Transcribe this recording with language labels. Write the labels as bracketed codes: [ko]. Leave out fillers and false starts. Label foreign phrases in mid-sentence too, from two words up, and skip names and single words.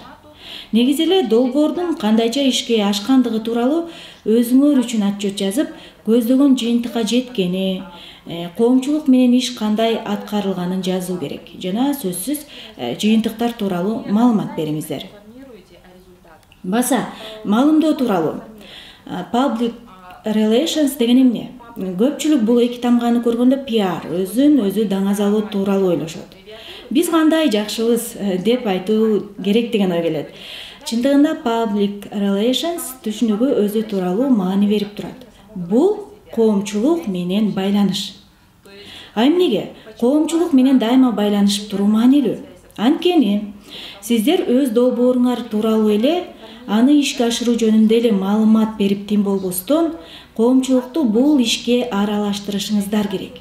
[ky] Негизи эле долбоордун кандайча ишке ашкандыгы тууралуу өзүңөр үчүн отчет жазып, көздөгөн жыйынтыкка жеткени, коомчулук менен иш кандай аткарылганын жазуу керек. Жана сөзсүз жыйынтыктар тууралуу маалымат бериңиздер. Баса, маалымдоо тууралуу. [en] Public relations [ky] деген эмне? Көпчүлүк бул эки тамганы көргөндө PR, өзүн өзү даңазалоо тууралуу ойлошот. Биз кандай жакшыбыз деп айтуу керек деген ой келет. Чындыгында [en] public relations [ky] түшүнүгү өзү тууралуу маани берип турат. Бул коомчулук менен байланыш. Эмнеге? Коомчулук менен дайыма байланышып туруу маанилүү. Анткени сиздер өз долбооруңар тууралуу эле аны ишке ашыруу жөнүндө эле маалымат берип тим болбостон, коомчулукту бул ишке аралаштырышыңыздар керек.